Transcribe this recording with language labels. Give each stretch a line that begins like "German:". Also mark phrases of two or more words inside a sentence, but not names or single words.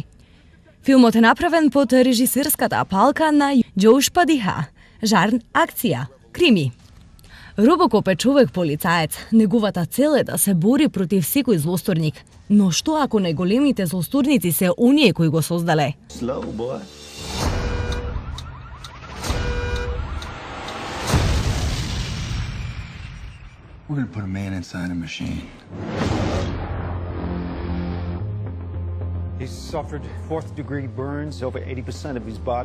Macedonian: Филмот е направен под режисерската палка на Джоуш Падиха. Жарн, акција, крими. Робокоп е човек полицаец. Неговата цел е да се бори против секој злосторник. Но што ако најголемите злосторници се оние кои го создале?
English: Slow, boy. We're gonna put a man inside a machine. He's suffered fourth-degree burns over 80% of his body.